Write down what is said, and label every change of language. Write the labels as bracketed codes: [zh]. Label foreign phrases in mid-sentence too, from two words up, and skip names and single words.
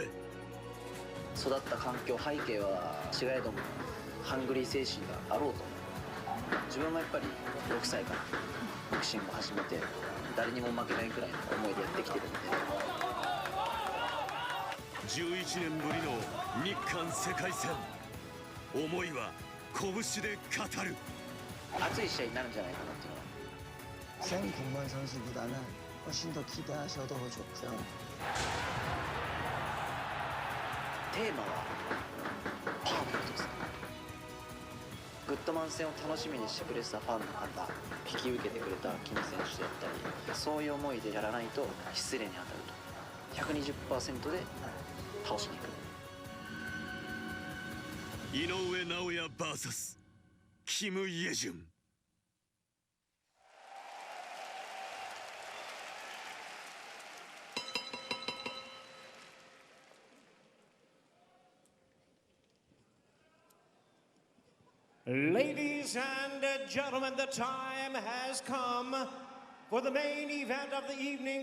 [ja] 育った環境背景は違えどもハングリー精神があろうと自分はやっぱり6歳からボクシングを始めて誰にも負けないくらいの思いでやってきてるんで。 11年ぶりの日韓世界戦。思いは拳で語る。熱い試合になるんじゃないかなっていうのは。 [ko] 생 군만 선수보다는 훨씬 더 기대하셔도 좋고요. [ja] テーマはパーフェクトです。グッドマン戦を楽しみにしてくれてたファンの方、引き受けてくれた金選手であったり、そういう思いでやらないと失礼に当たると 120% で倒しに行く。井上尚弥 VS キム・イェジュン。 [en] Ladies and gentlemen, the time has come for the main event of the evening.